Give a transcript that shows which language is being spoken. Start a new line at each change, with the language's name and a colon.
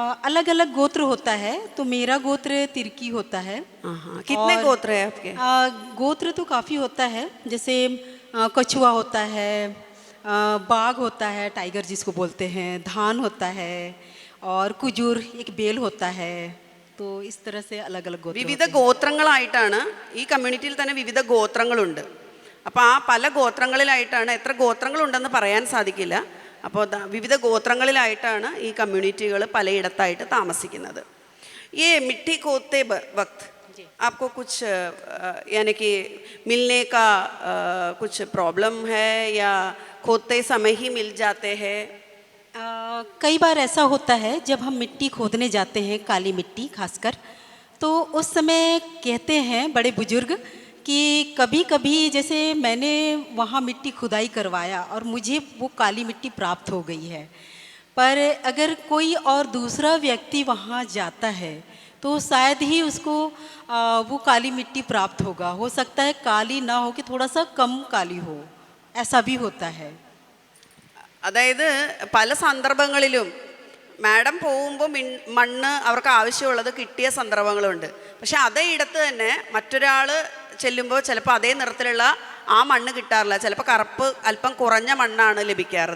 Hindi: अलग अलग गोत्र होता है, तो मेरा गोत्र तिरकी होता है। हाँ कितने और, गोत्र है आपके? गोत्र तो काफ़ी होता है, जैसे कछुआ होता है, बाघ होता है, टाइगर जिसको बोलते हैं, धान होता है, और कुजूर एक बेल होता है। तो इस तरह से अलग अलग गोत्र
Malayalam: വിവിധ ഗോത്രങ്ങളായിട്ടാണ് ഈ കമ്മ്യൂണിറ്റിയിൽ തന്നെ വിവിധ ഗോത്രങ്ങളുണ്ട്. അപ്പോൾ ആ പല ഗോത്രങ്ങളിലായിട്ടാണ്, എത്ര ഗോത്രങ്ങളുണ്ടെന്ന് പറയാൻ സാധിക്കില്ല. അപ്പോൾ വിവിധ ഗോത്രങ്ങളിലായിട്ടാണ് ഈ കമ്മ്യൂണിറ്റികൾ പലയിടത്തായിട്ട് താമസിക്കുന്നത്.
Hindi: ये मिट्टी खोदते वक्त आपको कुछ यानी कि मिलने का कुछ प्रॉब्लम है या खोदते समय ही मिल जाते हैं? कई बार ऐसा होता है जब हम मिट्टी खोदने जाते हैं, काली मिट्टी खासकर, तो उस समय कहते हैं बड़े बुजुर्ग कि कभी कभी जैसे मैंने वहाँ मिट्टी खुदाई करवाया और मुझे वो काली मिट्टी प्राप्त हो गई है, पर अगर कोई और दूसरा व्यक्ति वहाँ जाता है तो शायद ही उसको वो काली मिट्टी प्राप्त होगा। हो सकता है काली ना हो कि थोड़ा सा कम काली हो, ऐसा भी होता है।
Malayalam: അതായത് പല സന്ദർഭങ്ങളിലും മാഡം പോകുമ്പോൾ മണ്ണ് അവർക്ക് ആവശ്യമുള്ളത് കിട്ടിയ സന്ദർഭങ്ങളുണ്ട്. പക്ഷെ അതേ ഇടത്ത് തന്നെ മറ്റൊരാൾ ചെല്ലുമ്പോൾ ചിലപ്പോൾ അതേ നിറത്തിലുള്ള ആ മണ്ണ് കിട്ടാറില്ല, ചിലപ്പോൾ കറുപ്പ് അല്പം കുറഞ്ഞ മണ്ണാണ് ലഭിക്കാറ്.